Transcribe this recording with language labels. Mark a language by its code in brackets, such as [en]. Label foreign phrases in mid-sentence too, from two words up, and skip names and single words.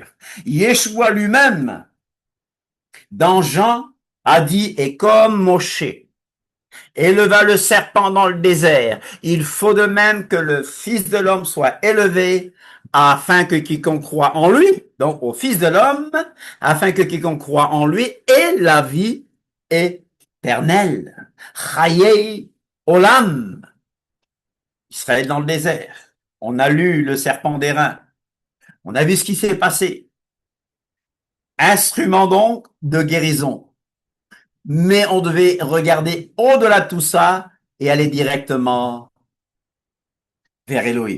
[fr] Yeshua lui-même, dans Jean, a dit, et comme Moshe éleva le serpent dans le désert, il faut de même que le Fils de l'homme soit élevé, afin que quiconque croit en lui, donc au Fils de l'homme, afin que quiconque croit en lui ait la vie éternelle. [he] חיי עולם. [fr] Israël dans le désert. On a lu le serpent d'airain. On a vu ce qui s'est passé. Instrument donc de guérison. Mais on devait regarder au-delà de tout ça et aller directement vers Elohim.